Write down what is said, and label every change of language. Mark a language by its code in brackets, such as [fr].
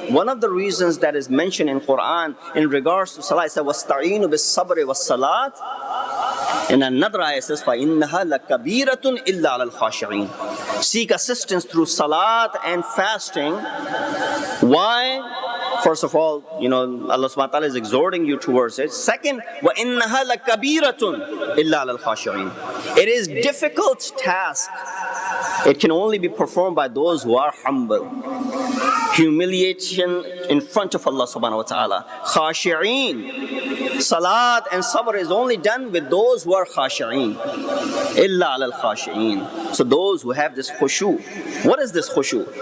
[en] One of the reasons that is mentioned in Quran in regards to salat, it says, [ar] وَاسْتَعِينُوا بِالصَّبْرِ وَالصَّلَاةِ. [en] In another ayah it says, [ar] فَإِنَّهَا لَكَبِيرَةٌ إِلَّا عَلَى الْخَاشِعِينَ. [en] Seek assistance through salat and fasting. Why? First of all, Allah subhanahu wa ta'ala is exhorting you towards it. [ar] Second, وَإِنَّهَا لَكَبِيرَةٌ إِلَّا عَلَى الْخَاشِعِينَ. [en] It is difficult task. It can only be performed by those who are humble. Humiliation in front of Allah subhanahu wa ta'ala. Khashi'een. Salat and sabr is only done with those who are khashi'een. Illa ala al-khashi'een. So those who have this khushu. What is this khushu?